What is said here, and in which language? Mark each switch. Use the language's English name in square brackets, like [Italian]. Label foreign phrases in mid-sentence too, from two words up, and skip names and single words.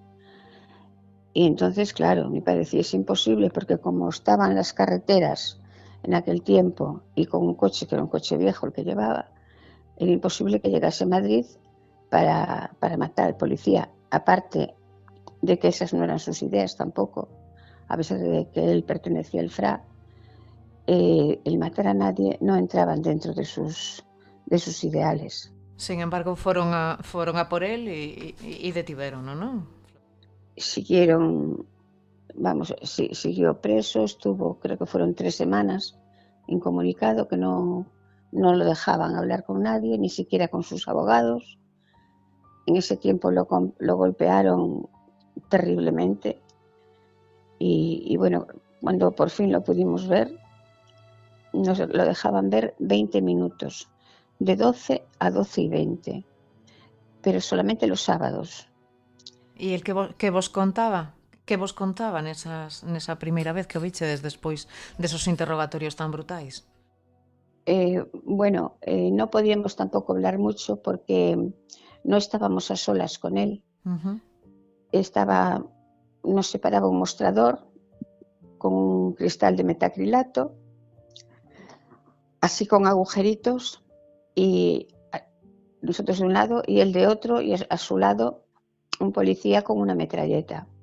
[Spanish] Y entonces, claro, me parecía es imposible porque como estaban las carreteras en aquel tiempo y con un coche que era un coche viejo el que llevaba, era imposible que llegase a Madrid para matar al policía. Aparte de que esas no eran sus ideas tampoco, a pesar de que él pertenecía al FRA, el matar a nadie no entraban dentro de sus ideales. Sin embargo, [Galician] foron a por él e detivérono, non? [Spanish] Siguieron, siguió preso, estuvo, creo que fueron 3 semanas incomunicado, que no lo dejaban hablar con nadie, ni siquiera con sus abogados. En ese tiempo lo golpearon terriblemente y bueno, cuando por fin lo pudimos ver, nos lo dejaban ver 20 minutos, de 12 a 12:20, pero solamente los sábados. [Galician] E el que vos contaba? Que vos contaba nesa primeira vez que o vichedes despois desos interrogatorios tan brutais? [Spanish] Bueno, no podíamos tampoco hablar mucho porque no estábamos a solas con él. Nos separaba un mostrador con un cristal de metacrilato, así con agujeritos, y nosotros de un lado y él de otro, y a su lado un policía con una metralleta.